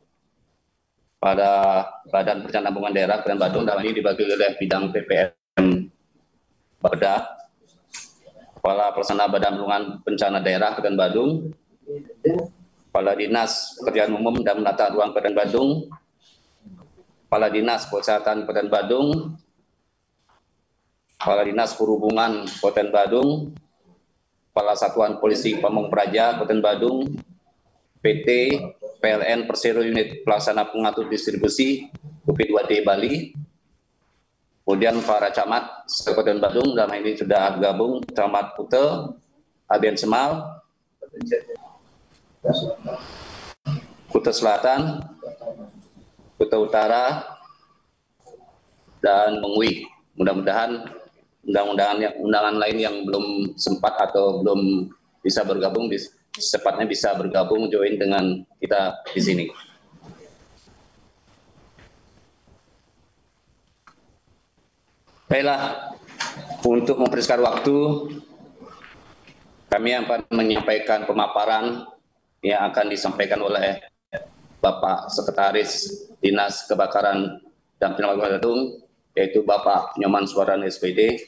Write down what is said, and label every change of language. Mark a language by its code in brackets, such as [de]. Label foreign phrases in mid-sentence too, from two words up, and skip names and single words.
[id] pada Badan Perencanaan Pembangunan Daerah Kabupaten Badung, dalam ini dibagi oleh bidang PPM Bapeda, Kepala Pelaksana Badan Penanggulangan Bencana Daerah Kabupaten Badung, Kepala Dinas Pekerjaan Umum dan Menata Ruang Kabupaten Badung, Kepala Dinas Kesehatan Kabupaten Badung, Kepala Dinas Perhubungan Kabupaten Badung, Kepala Satuan Polisi Pamong Praja Kabupaten Badung, PT PLN Persero Unit Pelaksana Pengatur Distribusi UP2D Bali, kemudian para camat Kabupaten Badung, dalam ini sudah gabung Camat Kute, Aben Semal, Kute Selatan, Kute Utara, dan Mengui. Mudah-mudahan undangan lain yang belum sempat atau belum bisa bergabung secepatnya bisa bergabung join dengan kita di sini. Baiklah, untuk mempersingkat waktu, kami akan menyampaikan pemaparan yang akan disampaikan oleh Bapak Sekretaris Dinas Kebakaran dan Penyelamatan Badung, yaitu Bapak Nyoman Suwardan SPD.